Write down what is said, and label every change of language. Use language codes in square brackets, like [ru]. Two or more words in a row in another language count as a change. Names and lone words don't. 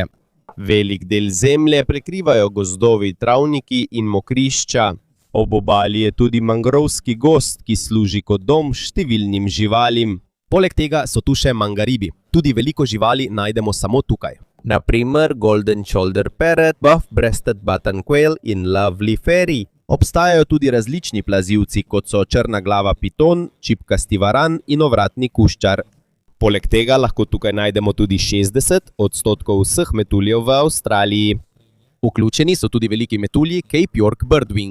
[sl] Velik del zemlje prekrivajo gozdovi, travniki in mokrišča. Ob obali je tudi mangrovski gozd, ki služi kot dom številnim živalim. Poleg tega so tu še mangaribi. Tudi veliko živali najdemo samo tukaj. Na primer [en] golden shoulder parrot, buff-breasted button quail [sl] in [en] lovely fairy. [sl] Obstajajo tudi različni plazivci, kot so črna glava piton, čipkasti varan in ovratni kuščar. Poleg tega lahko tukaj najdemo tudi 60% vseh metuljev v Avstraliji. Vključeni so tudi veliki metulji [en] Cape York birdwing.